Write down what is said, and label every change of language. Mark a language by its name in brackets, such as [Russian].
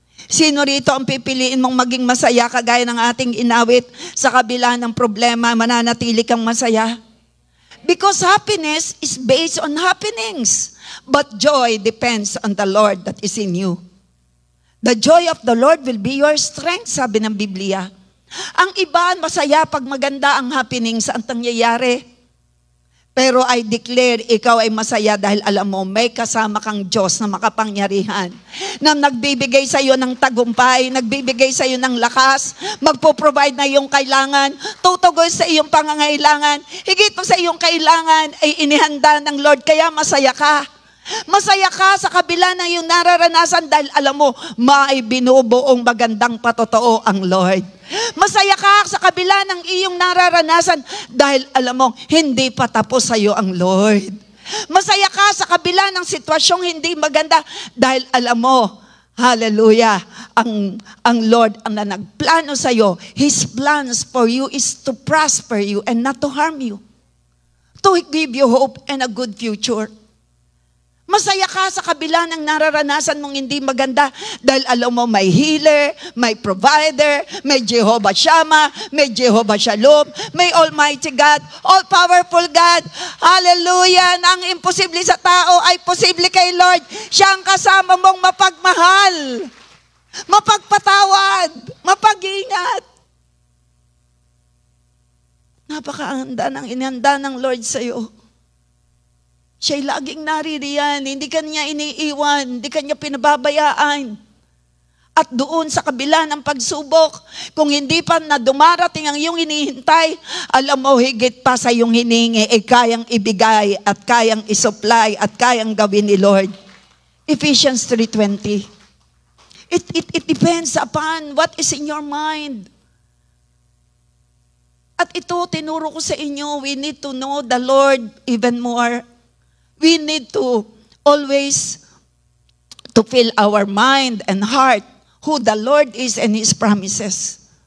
[Filipino] Sino rito ang pipiliin mong maging masaya kagaya ng ating inawit sa kabila ng problema, mananatili kang masaya? [English] Because happiness is based on happenings. But joy depends on the Lord that is in you. The joy of the Lord will be your strength, [Filipino] sabi ng Biblia. Ang iba masaya pag maganda ang happenings ang nangyayari. Pero [English] I declare, [Filipino] ikaw ay masaya dahil alam mo, may kasama kang Diyos na makapangyarihan, na nagbibigay sa iyo ng tagumpay, nagbibigay sa iyo ng lakas, magpo-provide na iyong kailangan, tutugon sa iyong pangangailangan, higit pa sa iyong kailangan ay inihanda ng Lord, kaya masaya ka. Masaya ka sa kabila ng iyong nararanasan dahil alam mo, may binubuong magandang patotoo ang Lord. Masaya ka sa kabila ng iyong nararanasan dahil alam mo, hindi pa tapos sa iyo ang Lord. Masaya ka sa kabila ng sitwasyong hindi maganda dahil alam mo, hallelujah, ang Lord ang nagplano sa iyo. [English] His plans for you is to prosper you and not to harm you. To give you hope and a good future. [Filipino] Masaya ka sa kabila ng nararanasan mong hindi maganda dahil alam mo may healer, may provider, may Jehovah Shammah, may Jehovah Shalom, may [English] Almighty God, all-powerful God. [Filipino] Hallelujah! Na ang imposible sa tao ay posible kay Lord. Siya ang kasama mong mapagmahal, mapagpatawad, mapag-ingat. Napakahanda ng inihanda ng Lord sa iyo. Siya'y laging naririyan, hindi ka niya iniiwan, hindi ka niya pinababayaan. At doon sa kabila ng pagsubok, kung hindi pa na dumarating ang iyong hinihintay, alam mo higit pa sa iyong hiningi, kayang ibigay at kayang isupply at kayang gawin ni Lord. [English] Ephesians 3:20. It depends upon what is in your mind. [Filipino] At ito, tinuro ko sa inyo, [English] we need to know the Lord even more. We need to always to fill our mind and heart who the Lord is and His promises.